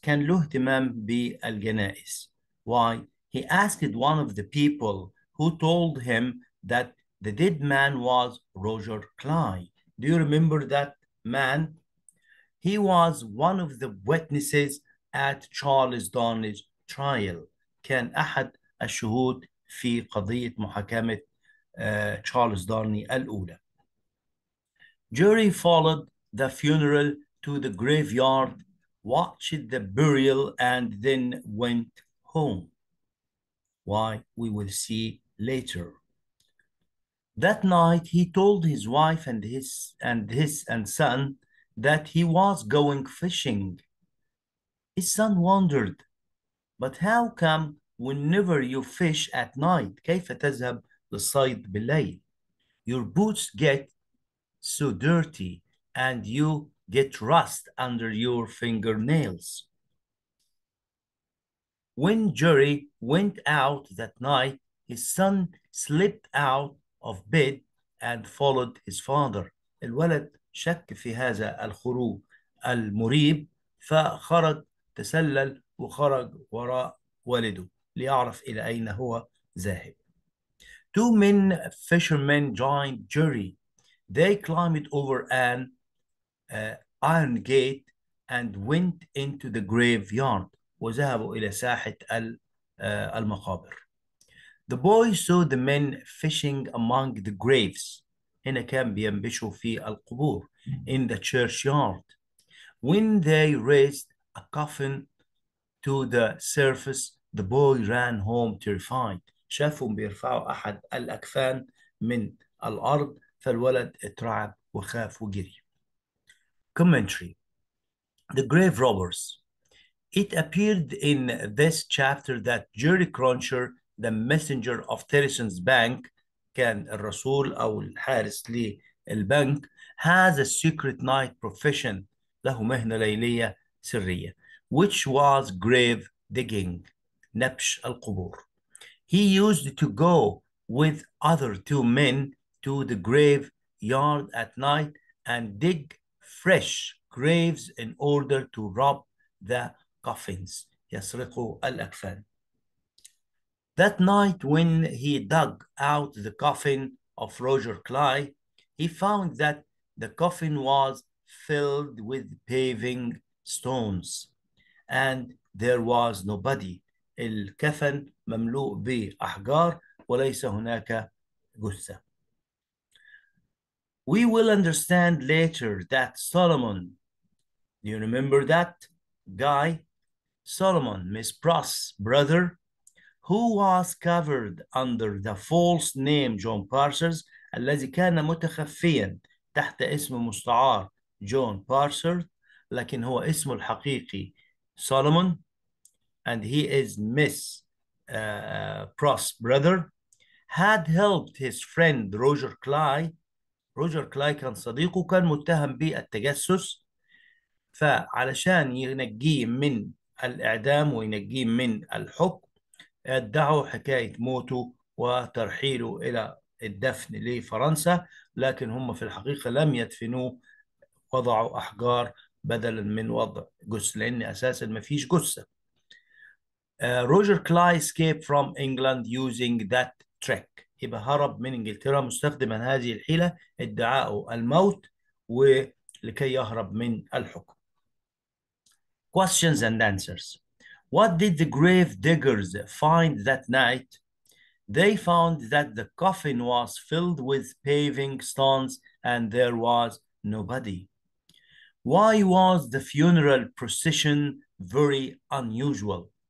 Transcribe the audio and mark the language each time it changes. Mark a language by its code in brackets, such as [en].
[ar] كان له اهتمام بالجنائز. [en] Why? He asked one of the people who told him that the dead man was Roger Clyde. Do you remember that man? He was one of the witnesses at Charles Darnay's trial. [ar] كان أحد الشهود في قضية محاكمة تشارلز دارني الأولى. [en] Jerry followed the funeral to the graveyard, watched the burial, and then went home. Why? We will see later. That night, he told his wife and his son that he was going fishing. His son wondered, but how come whenever you fish at night, [ar] كيف تذهب للصيد بالليل? [en] Your boots get so dirty and you get rust under your fingernails. When Jerry went out that night, his son slipped out of bed and followed his father. [ar] الولد شك في هذا الخروج المريب فخرج تسلل وخرج وراء والده ليعرف إلى أين هو ذاهب. [en] Two men fishermen joined Jerry. They climbed over an iron gate and went into the graveyard. [ar] وذهبوا إلى ساحة المقابر. [en] The boy saw the men fishing among the graves. [ar] هنا كان بينبشوا في القبور. [en] In the churchyard. When they raised a coffin to the surface, the boy ran home terrified. [ar] شافهم بيرفعوا أحد الأكفان من الأرض فالولد اترعب وخاف وجري. [en] Commentary. The grave robbers. It appeared in this chapter that Jerry Cruncher, the messenger of Tellyson's bank, [ar] كان الرسول أو الحارس للبنك, [en] has a secret night profession, [ar] له مهنة ليلية سرية, [en] which was grave digging, [ar] نبش القبور. [en] He used to go with other two men to the graveyard at night and dig fresh graves in order to rob the coffins. [ar] يسرقوا الأكفان. [en] That night when he dug out the coffin of Roger Clyde, he found that the coffin was filled with paving stones and there was nobody. [ar] الكفن مملوء بأحجار وليس هناك جثة. [en] We will understand later that Solomon, do you remember that guy? Solomon, Miss Pross' brother, who was covered under the false name John Parsons, [ar] الذي كان متخفيا تحت اسم مستعار جون بارسر، لكن هو اسمه الحقيقي [en] Solomon, and he is Miss Pross' brother, had helped his friend Roger Clyde. [ar] روجر كلاي كان صديقه كان متهم بالتجسس فعلشان ينجيه من الإعدام وينجيه من الحكم ادعوا حكاية موته وترحيله إلى الدفن لفرنسا، لكن هم في الحقيقة لم يدفنوه، وضعوا أحجار بدلا من وضع جثة، لأن أساسا ما فيش جثة. [en] Roger Clay escaped from England using that trick. [ar] يبقى هرب من إنجلترا مستخدما هذه الحيلة، ادعاء الموت ولكي يهرب من الحكم. [en] Questions and answers. What did the grave diggers find that night? They found that the coffin was filled with paving stones and there was nobody. Why was the funeral procession very unusual?